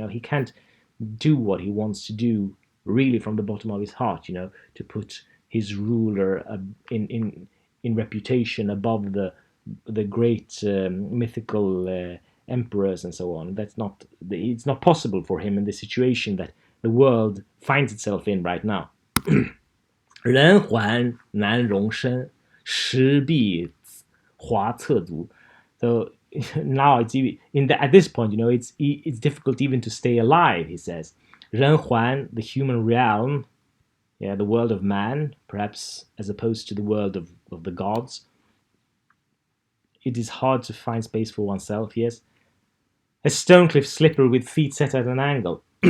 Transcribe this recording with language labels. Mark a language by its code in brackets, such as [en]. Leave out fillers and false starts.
[en] He can't do what he wants to do really from the bottom of his heart, to put his ruler in reputation above the great mythical emperors and so on. It's not possible for him in the situation that the world finds itself in right now. [zh] 人寰难容身，石壁华侧足. [en] So now at this point, it's difficult even to stay alive, he says. 人寰, the human realm, the world of man, perhaps as opposed to the world of the gods. It is hard to find space for oneself, yes. A stone cliff slippery with feet set at an angle.